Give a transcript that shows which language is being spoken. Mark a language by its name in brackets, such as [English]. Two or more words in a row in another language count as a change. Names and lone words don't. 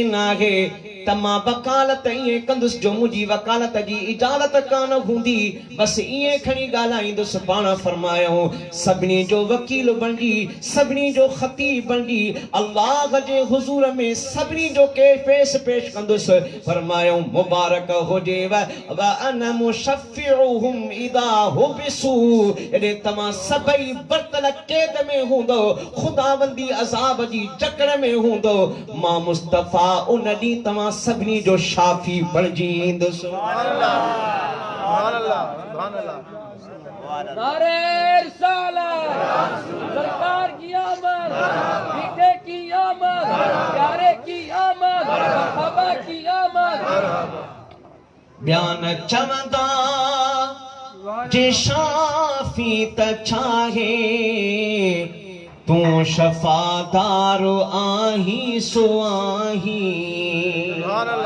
[Sindhi] नाहे त मां वकालत इए कंदुसि जो मुंहिंजी वकालत जी इजाज़त कान हूंदी बसि इए खणी ॻाल्हाईंदुसि पाण फरमायो सभिनी जो वकील बणिजी सभिनी जो ख़तीब बणिजी अल्लाह जे हुज़ूर में सभिनी जो पेश कंदुसि फरमायो मुबारक हुजेव [Arabic] وأنا مشفعهم إذا حبسوا [Sindhi] एॾे तव्हां सभई बरतल कैद में हूंदो खुदाबंदी अज़ाब जी जकड़ में हूंदो मां मुस्तफ़ा उन ॾींहुं तव्हां सभिनी जो शाफ़ी बणिजी ईंदुसि [Arabic] سبحان الله سبحان الله [Urdu] نعرۂ رسالت سرکار کی آمد بیٹے کی آمد پیارے کی آمد صحابہ کی آمد [Sindhi] बयान चवंदा जे शाफ़ी त छाहे तू शफादार आही सो आही [Arabic] سبحان الله